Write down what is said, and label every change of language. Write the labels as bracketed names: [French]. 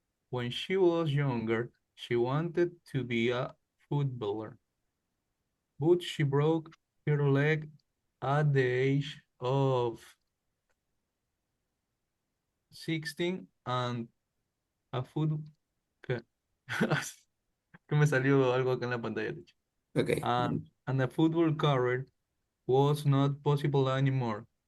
[English] When she was younger, she wanted to be a footballer, but she broke her leg at the age of 16 and a foot... [Spanish] ¿Qué? Que me salió algo acá en la pantalla, de hecho. [English] Okay. And a football career was not possible anymore.